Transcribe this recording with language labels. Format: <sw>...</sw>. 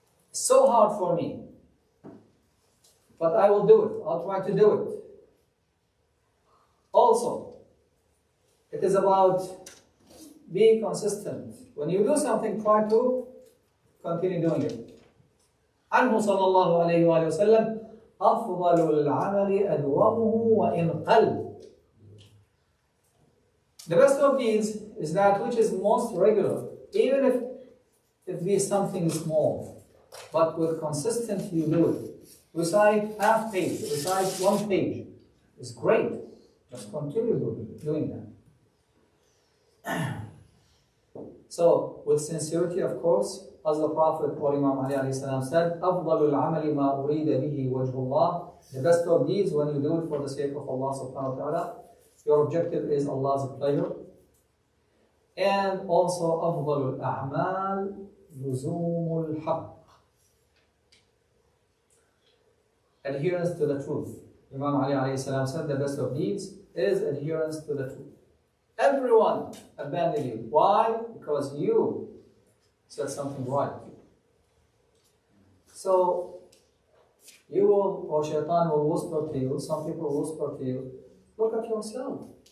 <en>It's so hard for me. But I will do it. I'll try to do it. Also, it is about being consistent. When you do something, try to continue doing it.</en> <ar>عنه صلى الله عليه وآله وسلم أفضل العمل أدومه وإن قل.</ar> <en>The best of these is that which is most regular, even if it be something small, but with consistency you do it. Recite half page, recite 1 page. It's great. Just continue doing that. So, with sincerity, of course, as the Prophet or Imam Ali alayhi salam said,</en> <ar>أفضل العمل ما أريد به وجه الله.</ar> <en>The best of deeds when you do it for the sake of Allah subhanahu wa ta'ala. Your objective is Allah's pleasure. And also,</en> <ar>أفضل الأعمال لزوم الحق.</ar> <en>Adherence to the truth. Imam Ali alayhi salam said, the best of deeds is adherence to the truth. Everyone abandoned you. Why? Because you said something right. So, you will, or shaitan will whisper to you, some people will whisper to you, look at yourself.</en>